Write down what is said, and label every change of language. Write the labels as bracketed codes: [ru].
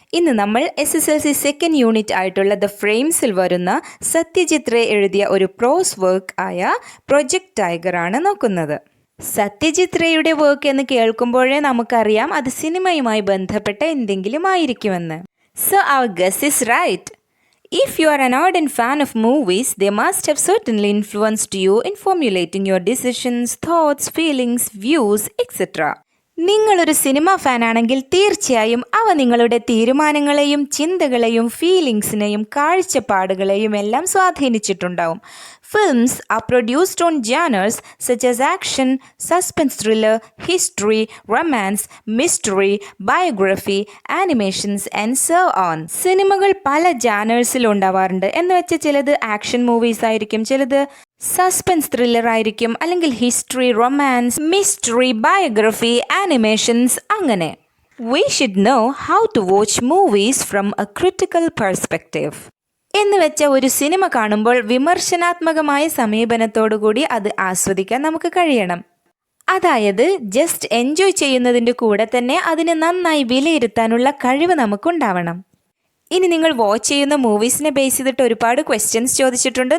[ml] ഇന്ന് നമ്മൾ SSLC second unit ആയിട്ടുള്ള ദ ഫ്രെയിംസിൽ വരുന്ന സത്യജിത് റേ എഴുതിയ ഒരു പ്രോസ് വർക്ക് ആയ പ്രൊജക്ട് ടൈഗർ ആണ് നോക്കുന്നത്. സത്യജിത് റേയുടെ വർക്ക് എന്ന് കേൾക്കുമ്പോഴേ നമുക്കറിയാം അത് സിനിമയുമായി ബന്ധപ്പെട്ട എന്തെങ്കിലും ആയിരിക്കുമെന്ന്. [en] So our guess is right. If you are an ardent fan of movies, they must have certainly influenced you in formulating your decisions, thoughts, feelings, views, etc. [ml] നിങ്ങളൊരു സിനിമ ഫാനാണെങ്കിൽ തീർച്ചയായും അവ നിങ്ങളുടെ തീരുമാനങ്ങളെയും ചിന്തകളെയും ഫീലിങ്സിനെയും കാഴ്ചപ്പാടുകളെയും എല്ലാം സ്വാധീനിച്ചിട്ടുണ്ടാവും. [en] Films are produced on genres such as action, suspense thriller, history, romance, mystery, biography, animations and so on. [ml] സിനിമകൾ പല ജാനേഴ്സിൽ ഉണ്ടാവാറുണ്ട്. എന്ന് വെച്ചാൽ ചിലത് ആക്ഷൻ മൂവീസ് ആയിരിക്കും, ചിലത് സസ്പെൻസ് ത്രില്ലർ ആയിരിക്കും, അല്ലെങ്കിൽ history, romance, mystery, biography, animations, അങ്ങനെ. [en] We should know how to watch movies from a critical perspective. [ml] എന്ന് വെച്ചാൽ ഒരു സിനിമ കാണുമ്പോൾ വിമർശനാത്മകമായ സമീപനത്തോടുകൂടി അത് ആസ്വദിക്കാൻ നമുക്ക് കഴിയണം. അതായത് ജസ്റ്റ് എൻജോയ് ചെയ്യുന്നതിൻ്റെ കൂടെ തന്നെ അതിനെ നന്നായി വിലയിരുത്താനുള്ള കഴിവ് നമുക്കുണ്ടാവണം. ഇനി നിങ്ങൾ വാച്ച് ചെയ്യുന്ന മൂവീസിനെ ബേസ് ചെയ്തിട്ട് ഒരുപാട് ക്വസ്റ്റ്യൻസ് ചോദിച്ചിട്ടുണ്ട്.